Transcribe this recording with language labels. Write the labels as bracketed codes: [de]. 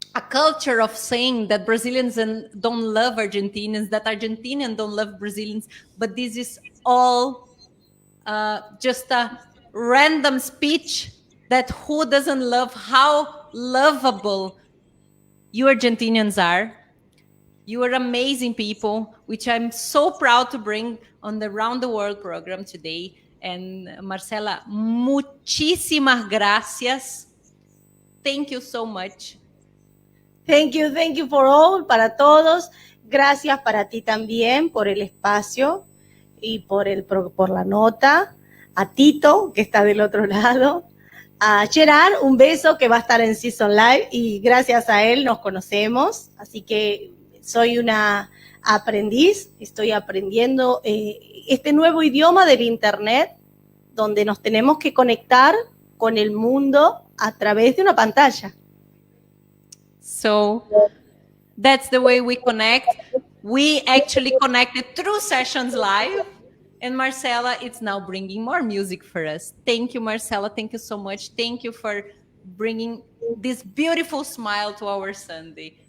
[en] culture of saying that Brazilians don't love Argentinians, that Argentinians don't love Brazilians, but this is all just a random speech that who doesn't love how lovable you Argentinians are. You are amazing people, which I'm so proud to bring on the Round the World program today. [es] And Marcela, muchísimas gracias. [en] Thank you so much. Thank you for all, [es] para todos. Gracias para ti también por el espacio y por la nota. A Tito, que está del otro lado. A Gerard, un beso, que va a estar en Season Live, y gracias a él nos conocemos. Así que soy una aprendiz, estoy aprendiendo este nuevo idioma del Internet, donde nos tenemos que conectar con el mundo a través de una pantalla. [en] So that's the way we connect. We actually connected through Sessions Live. And Marcela, it's now bringing more music for us. Thank you, Marcela. Thank you so much. Thank you for bringing this beautiful smile to our Sunday.